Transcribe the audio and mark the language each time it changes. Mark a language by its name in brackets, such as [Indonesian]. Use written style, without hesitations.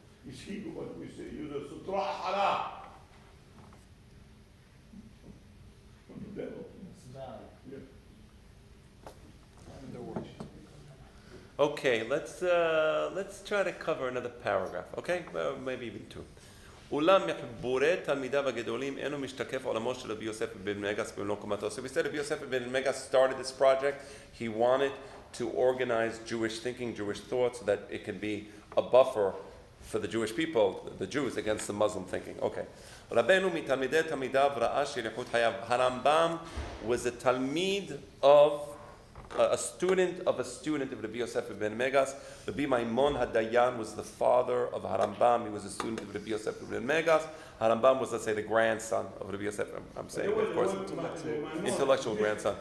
[English] You see what we say, you the sutra hara. From the devil. Yeah. Okay, let's try to cover another paragraph, okay? Maybe even two. [Hebrew] אולם מחבורי תלמידיו הגדולים אינו משתקף עולמו של רבי יוסף בן מגס במלוא קומתו. [English] So we said Rabbi Yosef ben Megas started this project. He wanted to organize Jewish thinking, Jewish thought, so that it can be a buffer for the Jewish people, the Jews, against the Muslim thinking. Okay. [Hebrew] רבנו מתלמידי תלמידיו ראה שליחות חייו. [English] Harambam was a talmid of a student of Rabbi Yosef ben Megas. Rabbi Maimon Hadayan was the father of Harambam. He was a student of Rabbi Yosef ben Megas. Harambam was, let's say, the grandson of Rabbi Yosef. I'm saying, of course, intellectual grandson.